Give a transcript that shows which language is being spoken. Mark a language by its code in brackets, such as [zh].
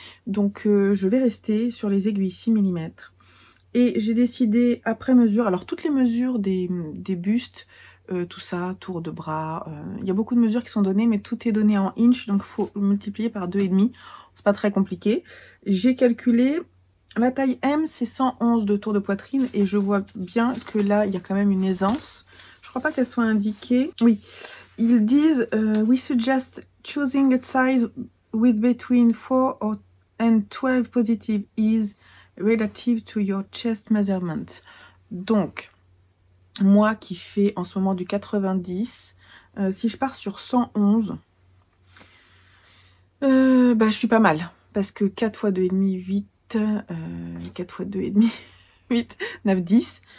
[fr] Donc je vais rester sur les aiguilles 6 mm. Et j'ai décidé après mesure, alors toutes les mesures des bustes, tout ça, tour de bras, il y a beaucoup de mesures qui sont données mais tout est donné en inch donc il faut multiplier par 2,5. C'est pas très compliqué. J'ai calculé la taille M, c'est 111 de tour de poitrine et je vois bien que là, il y a quand même une aisance. Je crois pas qu'elle soit indiquée. Oui, ils disent [en] we suggest choosing a size with between 4 and 12 positive is relative to your chest measurement. [fr] Donc, moi qui fais en ce moment du 90, si je pars sur 111, bah, je suis pas mal. Parce que 4 fois 2,5, 8. 4 fois 2,5, 8, 9, 10.